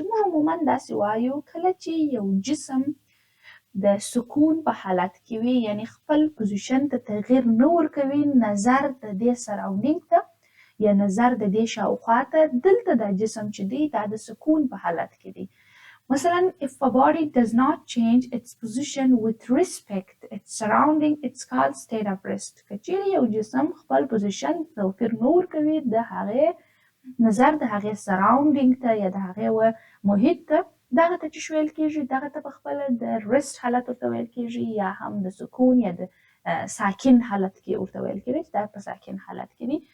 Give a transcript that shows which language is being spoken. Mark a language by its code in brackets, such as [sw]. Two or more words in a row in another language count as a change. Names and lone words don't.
[ps] موږ عموما داسې وایو کله چې یو جسم د سکون په حالت کې وي، یعنې خپل پوزیشن ته تغییر نه ورکوي، نظر د دې سراونډینګ ته یا نظر د دې شاوخوا ته، دلته دا جسم چې دی دا د سکون په حالت کې دی. [en] مثلا if a body does not change its position with respect its surrounding it's called state of rest. [ps] که چیرې یو جسم خپل پوزیشن توپیر نه ورکوي د هغې نظر د هغې سراونډینګ ته یا د هغې محیط ته، دغه ته څه ویل کېږي؟ دغه ته پخپله د رست حالت ورته ویل کېږي یا هم د سکون یا د ساکن حالت کې ورته ویل کېږي چې دا په ساکن حالت کې دي.